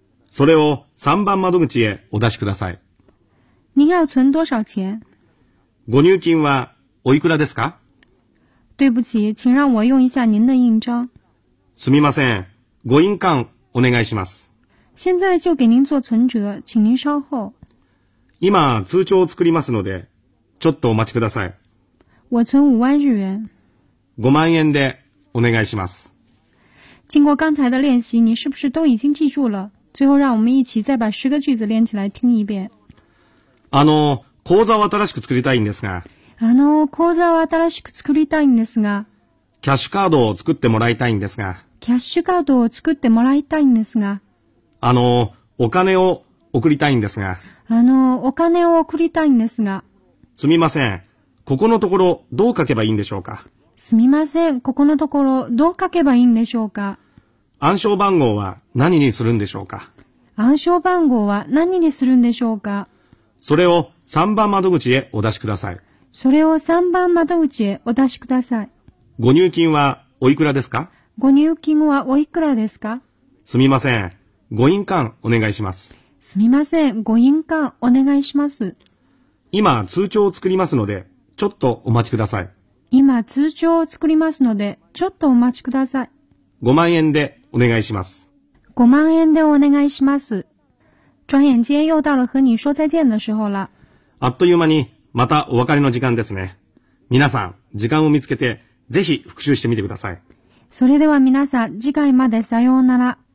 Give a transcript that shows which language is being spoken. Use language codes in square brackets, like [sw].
[ja] それを三番窓口へお出しください。 [zh] 您要存多少钱？ [ja] ご入金はおいくらですか？ [zh] 对不起，请让我用一下您的印章。 [ja] すみません。ご印鑑お願いします。 [zh] 现在就给您做存折，请您稍后。 [ja] 今通帳を作りますのでちょっとお待ちください。 [zh] 我存5万日元。 [ja] 5万円でお願いします。 [zh] 经过刚才的练习，你是不是都已经记住了？最后让我们一起再把10个句子连起来听一遍。 [ja] あの、口座を新しく作りたいんですが。あの、口座を新しく作りたいんですが。キャッシュカードを作ってもらいたいんですが。キャッシュカードを作ってもらいたいんですが。あの、お金を送りたいんですが。あの、お金を送りたいんですが。すみません。ここのところどう書けばいいんでしょうか。すみません。ここのところどう書けばいいんでしょうか。暗証番号は何にするんでしょうか。暗証番号は何にするんでしょうか。それを3番窓口へお出しください。それを3番窓口へお出しください。ご入金はおいくらですか。ご入金はおいくらですか。すみません。ご印鑑お願いします。すみません、ご印鑑お願いします。今通帳を作りますので、ちょっとお待ちください。今通帳を作りますので、ちょっとお待ちください。 5万円でお願いします。 5万円でお願いします。 [zh] 转眼间又到了和你说再见的时候了。 [ja] あっという間にまたお別れの時間ですね。皆さん、時間を見つけてぜひ復習してみてください。それでは皆さん、次回までさようなら。